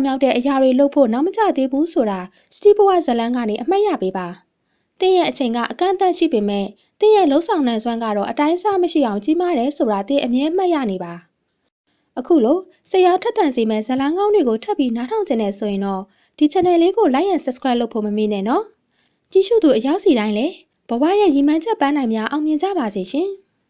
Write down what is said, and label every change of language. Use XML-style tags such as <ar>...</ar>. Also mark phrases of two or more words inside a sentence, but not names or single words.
<my>မြောက်တဲ့အရာတွေလုပ်ဖို့နောက်မကျသေးဘူးဆိုတာ Steve ဘဝဇလန်းကနေအမှတ်ရပေးပါ။သင်ရဲ့အချိန်ကအကန့်အသတ်ရှိပေမဲ့သင်ရဲ့လှုပ်ဆောင်နိုင်စွမ်းကတော့အတိုင်းအဆမရှိအောင်ကြီးမားတယ်ဆိုတာသင်အမြဲမှတ်ရနေပါ။အခုလိုစိတ်အားထက်သန်စေမဲ့ဇလန်းကောင်းတွေကိုထပ်ပြီးနားထောင်ကြနေဆိုရင်တော့ဒီ channel လေးကို</my> <en>like and subscribe</en> <my>လုပ်ဖို့မမေ့နဲ့နော်။ကြည့်ရှုသူအရောက်စီတိုင်းလည်းဘဝရဲ့ရီမန်းချက်ပန်းနိုင်များအောင်မြင်ကြပါစေရှင်။</my>